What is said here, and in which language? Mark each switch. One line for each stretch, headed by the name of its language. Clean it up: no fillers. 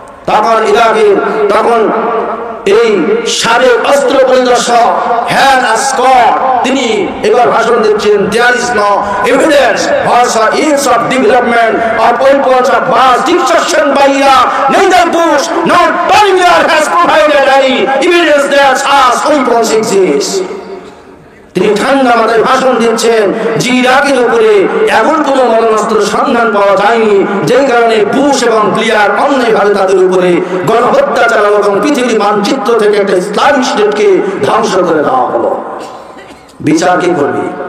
Bangla: তখন ইরাকে তখন এই সাবেক অস্ত্র পরিদর্শক হ্যান স্কট তিনি এবার ভাষণ দিচ্ছেন,
English: there is no evidence or signs of development or weapons of mass destruction by Iraq. Neither Bush nor Bolivia has provided any evidence that such weapons exist.
Bangla: তিনি ঠান্ডা মাথায় ভাষণ দিচ্ছেন যে ইরাকের উপরে এমন কোন মরণাস্ত্র সন্ধান পাওয়া যায়নি, যে কারণে বুশ এবং ব্লেয়ার অন্যায়ভাবে তাদের উপরে গণহত্যা চালানো এবং পৃথিবীর মানচিত্র থেকে একটা ইসলামিক স্টেটকে ধ্বংস করে দেওয়া হলো। বিচার কি করবে?